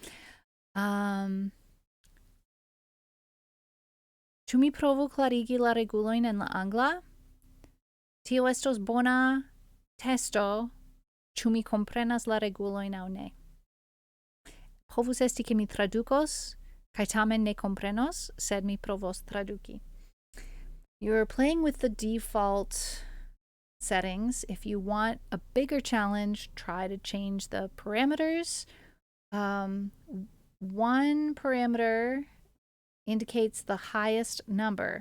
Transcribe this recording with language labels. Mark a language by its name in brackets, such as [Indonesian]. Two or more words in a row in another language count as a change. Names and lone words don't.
[Esperanto] Ĉu mi provu klarigi la regulojn en la angla? Tio estos bona testo, ĉu mi komprenas la regulojn aŭ ne. Povus esti ke mi tradukos, kaj tamen ne komprenos, sed mi provos traduki. [English] You're playing with the default settings. If you want a bigger challenge, try to change the parameters. One parameter indicates the highest number.